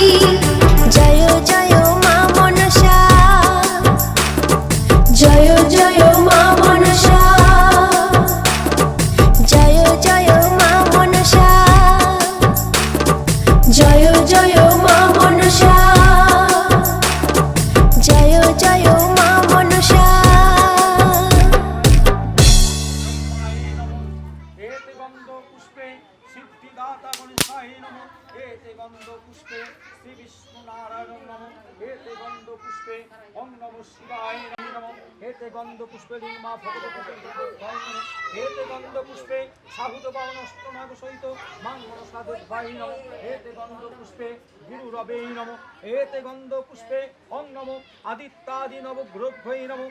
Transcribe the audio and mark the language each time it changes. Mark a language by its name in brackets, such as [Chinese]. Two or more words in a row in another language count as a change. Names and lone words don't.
[Bangla] জয় জয় মা মনসা, জয় জয় মা মনসা, জয় জয় মা মনসা, জয় জয় মা মনসা, জয় জয় মা মনসা। [Sanskrit] এতে গন্ধ পুষ্পে সিদ্ধিদাতা গণেশায় নমঃ। এতে গন্ধ পুষ্পে শ্রী বিষ্ণু নারায়ণ নমঃ। এতে গন্ধ পুষ্পে ওম নমঃ শিবায় নমঃ। এতে গন্ধ পুষ্পে মা ভগবতী নমঃ। এতে গন্ধ পুষ্পে সাহুত বামনস্তনাগ সহিত মাঙ্গল সাধুভাই নমঃ। এতে গন্ধ পুষ্পে গুরু রবে নমঃ। এতে গন্ধ পুষ্পে ওম নমঃ আদিত্যাদি নবগ্রভৈ নমঃ।